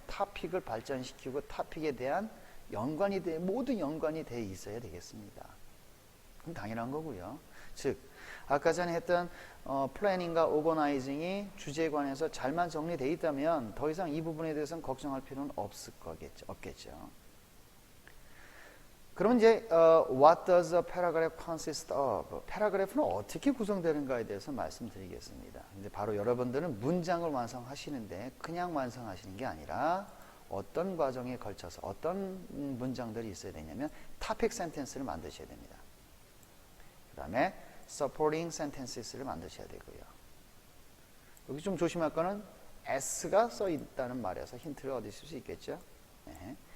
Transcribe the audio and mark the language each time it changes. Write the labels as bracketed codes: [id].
[ko] 토픽을 발전시키고 토픽에 대한 모든 연관이 돼 있어야 되겠습니다. 그럼 당연한 거고요. 즉, 아까 전에 했던 플래닝과 오거나이징이 주제에 관해서 잘만 정리되어 있다면 더 이상 이 부분에 대해서는 걱정할 필요는 없겠죠. 그럼 이제 [en] What does a paragraph consist of? [ko] 패러그래프는 어떻게 구성되는가에 대해서 말씀드리겠습니다. 근데 바로 여러분들은 문장을 완성하시는데 그냥 완성하시는 게 아니라 어떤 과정에 걸쳐서 어떤 문장들이 있어야 되냐면 topic sentence를 만드셔야 됩니다. 그 다음에 supporting sentences를 만드셔야 되고요. 여기 좀 조심할 거는 S가 써 있다는 말에서 힌트를 얻으실 수 있겠죠. 네.